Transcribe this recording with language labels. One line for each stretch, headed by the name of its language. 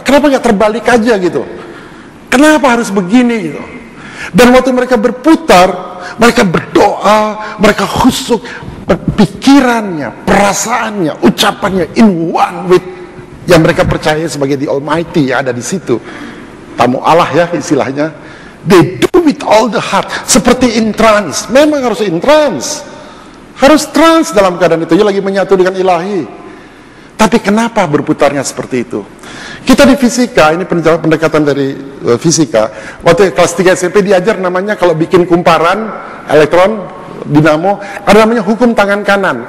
Indonesian: Kenapa nggak terbalik aja gitu? Kenapa harus begini gitu? Dan waktu mereka berputar, mereka berdoa, mereka khusyuk, pikirannya, perasaannya, ucapannya
English: in one with
Indonesian: yang mereka percaya sebagai
English: the Almighty
Indonesian: yang ada di situ. Tamu Allah ya istilahnya.
English: They do with all the heart,
Indonesian: seperti
English: in trance.
Indonesian: Memang harus
English: in trance,
Indonesian: harus trance dalam keadaan itu. Dia lagi menyatu dengan ilahi. Tapi kenapa berputarnya seperti itu? Kita di fisika, ini pendekatan dari fisika. Waktu kelas 3 SMP diajar namanya kalau bikin kumparan elektron, dinamo, ada namanya hukum tangan kanan.